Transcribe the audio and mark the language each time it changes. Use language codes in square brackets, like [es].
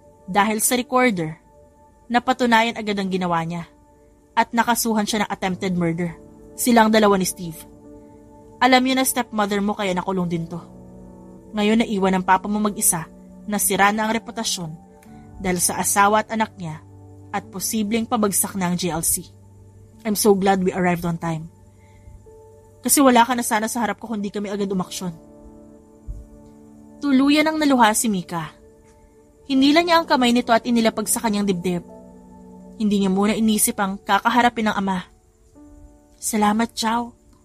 [tl] Dahil sa recorder, napatunayan agad ang ginawa niya at nakasuhan siya ng attempted murder. Silang dalawa ni Steve. Alam niyo na stepmother mo kaya nakulong din to. Ngayon naiwan ng papa mo mag-isa na sira na ang reputasyon dahil sa asawa at anak niya at posibleng pabagsak na ang GLC. [en] I'm so glad we arrived on time. [tl] Kasi wala ka na sana sa harap ko kung di kami agad umaksyon. Tuluyan ang naluha si Mika. Hinila niya ang kamay nito at inilapag sa kanyang dibdib. Hindi niya muna inisip ang kakaharapin ng ama. Salamat, Zhao.